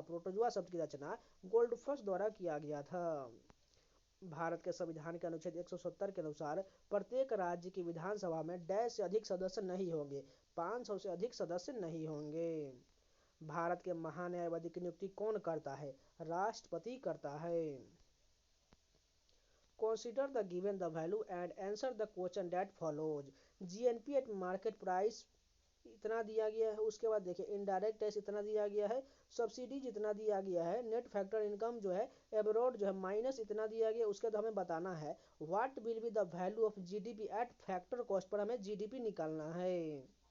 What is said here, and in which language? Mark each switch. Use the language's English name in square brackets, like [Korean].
[Hindi] Protozoa शब्द की रचना गोल्डफश द्वारा किया गया था। भारत के संविधान के अनुच्छेद 170 के अनुसार प्रत्येक राज्य की विधानसभा में डैश से अधिक सदस्य नहीं होंगे, 500 से अधिक सदस्य नहीं होंगे। भारत के महान्यायवादी की नियुक्ति कौन करता है? राष्ट्रपति करता है। [English] Consider the given the value and answer the question that follows। [Hindi] GNP eight market price इतना दिया गया है, उसके बाद देखिए इनडायरेक्ट टैक्स इतना दिया गया है, सब्सिडीज इतना दिया गया है, नेट फैक्टर इनकम जो है एब्रॉड जो है माइनस इतना दिया गया, उसके बाद हमें बताना है [English] what will be the value of GDP at factor cost [Hindi] per हमें जीडीपी निकालना है।